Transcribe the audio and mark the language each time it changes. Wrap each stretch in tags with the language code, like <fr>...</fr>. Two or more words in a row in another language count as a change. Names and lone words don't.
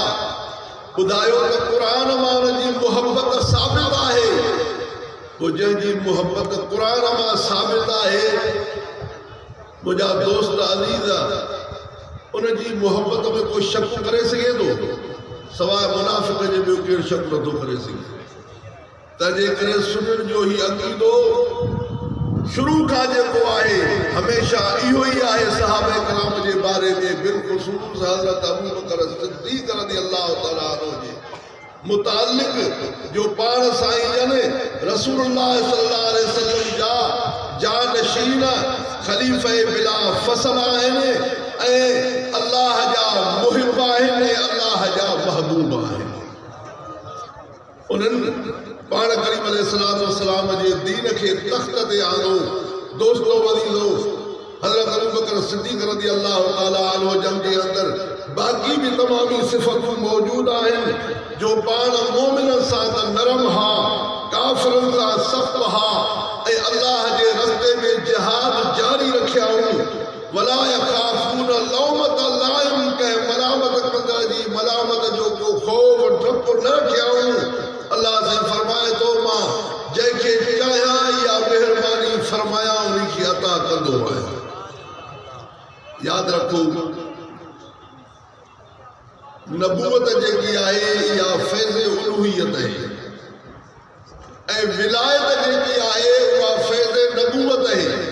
<sd>ॿुधायो त क़ुरान मां हुनजी मोहब्बत साबित आहे, पोइ जंहिंजी मोहब्बत क़ुरान मां साबित आहे, मुंहिंजा दोस्त अज़ीज़, उनजी मोहब्बत में कोई शक करे सघे थो? सवाइ मुनाफ़िक़ जे ॿियो केरु शक नथो करे सघे। तजे करे सुनन जो ही अकीदो शुरू का जेको आहे हमेशा इहो ही आहे सहाबे कलाम जे बारे में बिलखुसूस हज़रत अबू बकर सिद्दीक़</sd> <ar>رضي الله تعالى عنه</ar> <sd>जे मुतालिक जो पाण साईं जन रसूलुल्लाह</sd> <ar>صلى الله عليه</ar> <sd>वसल्लम जा जानशीन खलीफे बिला फसल आहिनि ऐं अल्लाह जा मुहिब आहिनि अल्लाह जा महबूब आहिनि उन्हनि पाण करीम अलैहिस्सलाम जे दीन खे तख़्त ते आंदो दोस्तो वदीदो हज़रत अबू बकर सिद्दीक़</sd> <ar>رضي الله تعالى عنه</ar> <sd>जंग जे अंदर बाक़ी भी तमामी सिफ़तूं मौजूद आहिनि जो पाण मोमिननि सां त नरम हा काफ़िरनि सां सख़्त हा ऐं अल्लाह जे रस्ते में जिहाद जारी रखिया हुयूं</sd> <ar>ولا يخافون لومة لائم</ar> <sd>कंहिं मलामत कंदड़ जी मलामत जो को ख़ौफ़ डप न रखिया हुयूं अल्लाह से फरमाए तो मां जंहिंखे चाहियां या महिरबानी फरमाया उनखे अता कंदो आहियां याद रखो नबूवत जेकी आहे या फैज़ उलूहियत आहे ऐं विलायत जेकी आहे उहा फैज़ नबूवत आहे</sd>